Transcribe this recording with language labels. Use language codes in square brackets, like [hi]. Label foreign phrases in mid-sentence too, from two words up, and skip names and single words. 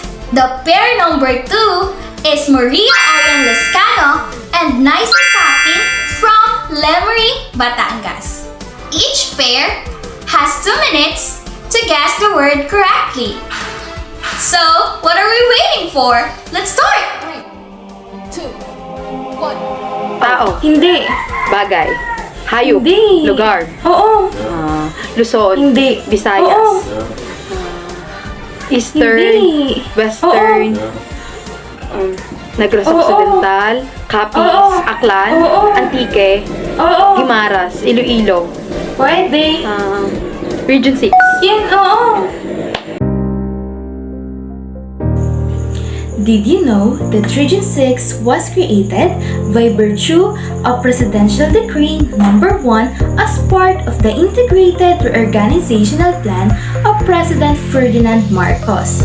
[en] The pair number 2 is Maria Arian Lescano and Naisa Sakin from Lemery, Batangas. Each pair has 2 minutes to guess the word correctly. So, what are we waiting for? Let's start! 3, 2, 1. [tl] Tao. Hindi. Bagay. Hayop. Hindi. Lugar. Oo. Luzon. Hindi. Visayas. Oo. Eastern. Hindi. Western. Negros Oo. Occidental. Capiz. Oo. Aklan. Oo. Antique. Oo. Guimaras. Iloilo. Pwede. Region 6. Yan, oo. [en] Did you know that Region 6 was created by virtue of Presidential Decree Number 1 as part of the Integrated Reorganizational Plan of President Ferdinand Marcos?